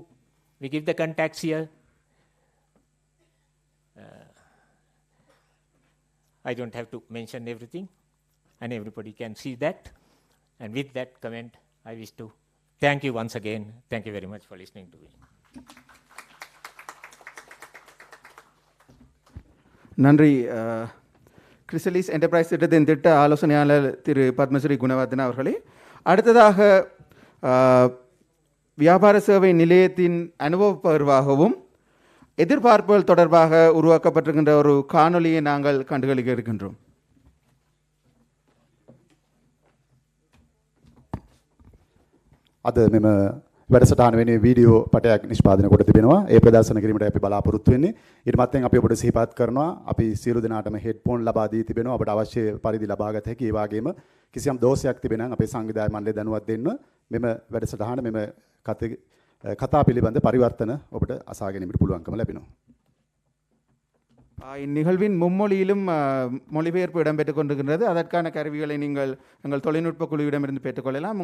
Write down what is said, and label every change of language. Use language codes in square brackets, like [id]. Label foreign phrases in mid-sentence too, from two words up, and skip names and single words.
[en] We give the contacts here. I don't have to mention everything, and everybody can see that. And with that comment, I wish to thank you once again. Thank you very much for listening to me. [ta] நன்றி. கிறிசலிஸ் என்டர்பிரைஸ் திட்டத்தின் திட்ட ஆலோசனையாளர் திரு பத்மஸ்ரீ குணவர்தன அவர்களே. அடுத்ததாக வியாபார சேவை நிலையத்தின் அனுபவ பகிர்வாகவும் எதிர்பார்ப்புகள் தொடர்பாக உருவாக்கப்பட்டிருக்கின்ற ஒரு காணொலியை நாங்கள் கண்டுகளிக்க இருக்கின்றோம். [si] අද මෙම වැඩසටහන වෙනුවෙන් වීඩියෝ පටයක් නිෂ්පාදනය කොට තිබෙනවා. ඒ ප්‍රදර්ශන කිරීමට අපි බලාපොරොත්තු වෙන්නේ. ඊට මත්තෙන් අපි ඔබට සිහිපත් කරනවා අපි සියලු දෙනාටම හෙඩ්ෆෝන් ලබා දී තිබෙනවා. ඔබට අවශ්‍ය පරිදි ලබා ගත හැකි. ඒ වගේම කිසියම් දෝෂයක් තිබෙනවා නම් අපේ සංවිධායක මණ්ඩලය දැනුවත් දෙන්න. මෙම වැඩසටහන මෙම කතා පිළිබඳ පරිවර්තන ඔබට අසා ගැනීමට පුළුවන්කම ලැබෙනවා. [ta] இந்நிகழ்வின் மும்மொழியிலும் மொழிபெயர்ப்பு இடம்பெற்றுக் கொண்டிருக்கின்றது. அதற்கான கருவிகளை நீங்கள் எங்கள் தொழில்நுட்ப குழுவிடமிருந்து பெற்றுக்கொள்ளலாம்.